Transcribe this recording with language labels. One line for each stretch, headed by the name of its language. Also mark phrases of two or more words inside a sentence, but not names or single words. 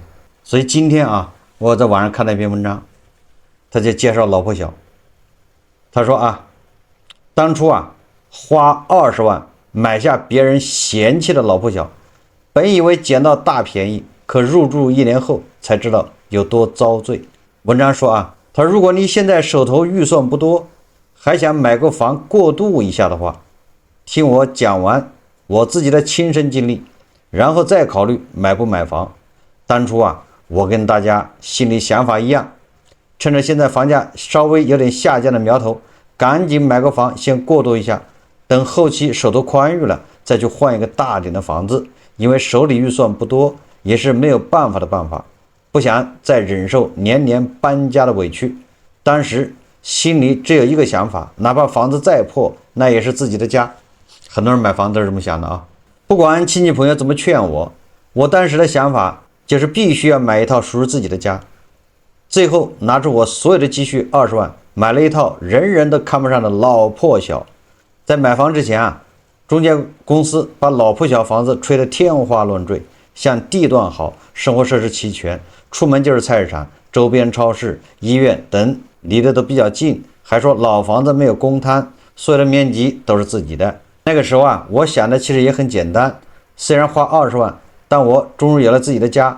Chinese: 所以今天啊，我在網上看到一篇文章，他就介紹老破小。他說啊，當初啊，花20萬買下別人嫌棄的老破小，本以為撿到大便宜，可入住1年後才才知道有多遭罪。文章說啊，他说如果你现在手頭預算不多，還想買個房過渡一下的話，聽我講完我自己的親身經歷，然後再考慮買不買房。當初啊，我跟大家心裡想法一樣，趁着現在房價稍微有點下降的苗頭，趕緊買個房先過渡一下，等後期手頭寬裕了再去換一個大點的房子。因為手裡預算不多，也是沒有辦法的辦法，不想再忍受年年搬家的委屈。當時心裡只有一個想法，哪怕房子再破，那也是自己的家。很多人買房都是這麼想的啊。不管親戚朋友怎麼勸我，我當时的想法就是必須要買一套屬於自己的家。最後拿出我所有的積蓄20萬，買了一套人人都看不上的老破小。在買房之前啊，中介公司把老破小房子吹得天花亂墜，像地段好，生活設施齊全，出門就是菜市場，周邊超市、醫院等離得都比較近，還說老房子沒有公攤，所有的面積都是自己的。那個時候啊，我想的其實也很簡單，雖然花20萬，但我終於有了自己的家。